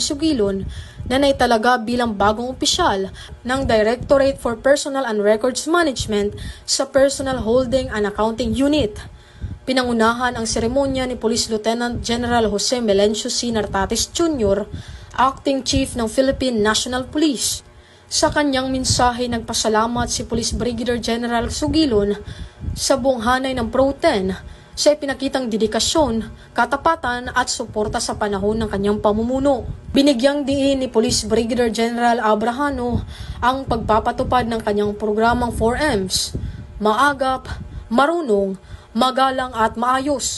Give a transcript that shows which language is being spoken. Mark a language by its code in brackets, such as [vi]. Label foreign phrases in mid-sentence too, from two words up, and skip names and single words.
[tl] Sugilon na naitalaga bilang bagong opisyal ng Directorate for Personnel and Records Management sa Personnel Holding and Accounting Unit. Pinangunahan ang seremonya ni Police Lieutenant General Jose Melencio C. Nartates Jr., Acting Chief ng Philippine National Police. Sa kanyang mensahe, nagpasalamat si Police Brigadier General Sugilon sa buong hanay ng Pro 10 sa ipinakitang dedikasyon, katapatan at suporta sa panahon ng kanyang pamumuno. Binigyang diin ni Police Brigadier General Abrahano ang pagpapatupad ng kanyang programang 4Ms, maagap, marunong, magalang at maayos.